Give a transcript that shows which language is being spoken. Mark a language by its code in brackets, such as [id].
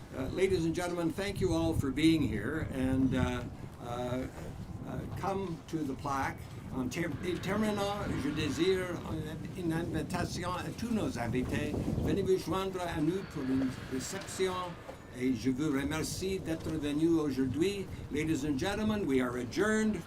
[en] Ladies and gentlemen, thank you all for being here, and come to the plaque. [fr] En terminant, je désire une invitation à tous nos invités. Venez vous joindre à nous pour une réception. Et je vous remercie d'être venus aujourd'hui. [en] Ladies and gentlemen, we are adjourned.